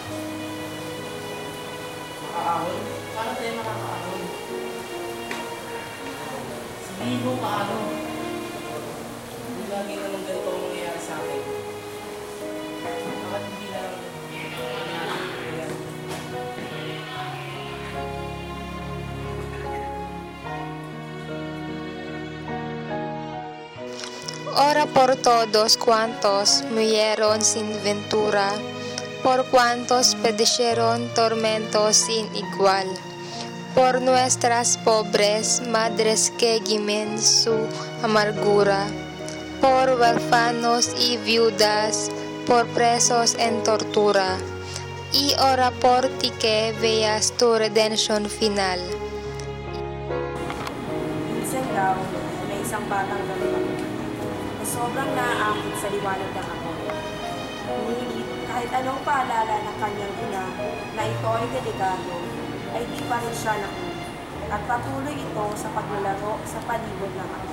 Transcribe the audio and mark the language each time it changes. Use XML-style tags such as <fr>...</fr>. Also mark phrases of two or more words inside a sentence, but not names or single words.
<tl>Makaahon? Paano tayo makakaahon? Sabihin mo paano? Hindi lagi naman ganito ang mangyayari sa akin. Bakit hindi lang nangyayari?</tl> <es>Ora por todos cuantos murieron sin ventura, por cuantos padecieron tormentos sin igual, por nuestras pobres madres que gimen su amargura, por huérfanos y viudas, por presos en tortura, y ora por ti que veas tu redención final.</es> <tl>Minsan daw, may isang batang galing na sobrang naaakit sa liwanag ng ako. Ngunit kahit anong paalala ng kanyang ina na ito ay delikado, ay di pa rin siya nakuha. At patuloy ito sa paglalaro sa palibot ng ako.</tl>